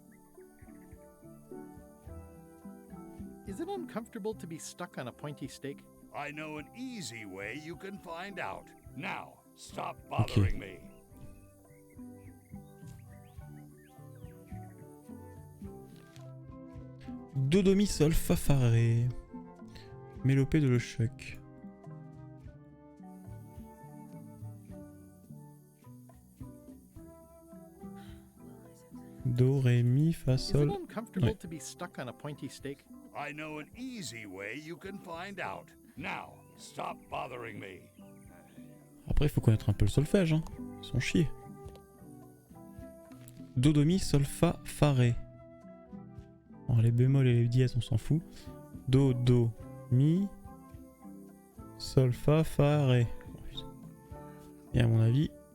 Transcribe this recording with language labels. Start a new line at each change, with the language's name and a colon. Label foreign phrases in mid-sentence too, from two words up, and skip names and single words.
English: Is it uncomfortable to be stuck on a pointy stake? I know an easy way you can find out. Now, stop bothering me.
French: Do, do, mi, sol, fa, fa, ré. Mélopée de LeChuck. Do, ré, mi, fa,
English: Is it
French: sol.
English: uncomfortable
French: Ouais.
English: to be stuck on a pointy stake? I know an easy way you can find out. Now, stop bothering me.
French: Après, il faut connaître un peu le solfège, hein. Ils sont chiés. Do, do, mi, sol, fa, fa, ré. Alors, les bémols et les dièses, on s'en fout. Do, do, mi, sol, fa, fa, ré. Et à mon avis...